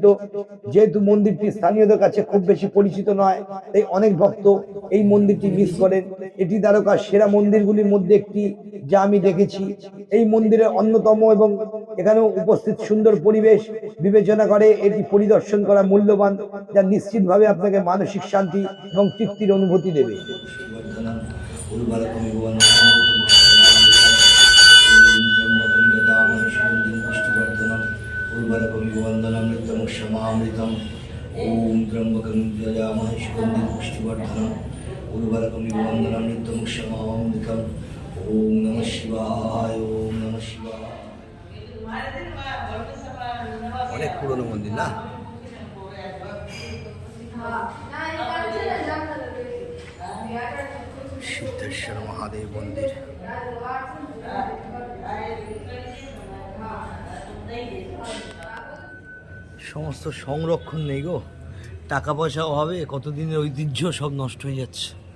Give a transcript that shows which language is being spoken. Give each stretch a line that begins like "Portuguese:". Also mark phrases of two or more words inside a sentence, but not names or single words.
Bangla: যেহেতু মন্দিরটি স্থানীয়দের কাছে খুব বেশি পরিচিত নয়, তাই অনেক ভক্ত এই মন্দিরটি মিস করেন। এটি দ্বারকার সেরা মন্দিরগুলির মধ্যে একটি, যা আমি দেখেছি। এই মন্দিরের অন্যতম এবং এখানে উপস্থিত সুন্দর পরিবেশ বিবেচনা করে এটি পরিদর্শন করা মূল্যবান, যা নিশ্চিতভাবে আপনাকে মানসিক শান্তি এবং তৃপ্তির অনুভূতি দেবে।
Sanskrit: ओम त्र्यंबकं यजामहे सुगन्धिं पुष्टिवर्धनम् उर्वरकं वन्दनामृतं क्षमामृतम् ओम नमः शिवाय ओम नमः शिवाय।
Bangla: অনেক পুরনো মন্দির না? সিদ্ধেশ্বর মহাদেব মন্দির। সমস্ত সংরক্ষণ নেই গো, টাকা পয়সা অভাবে কতদিনের ঐতিহ্য সব নষ্ট হয়ে যাচ্ছে।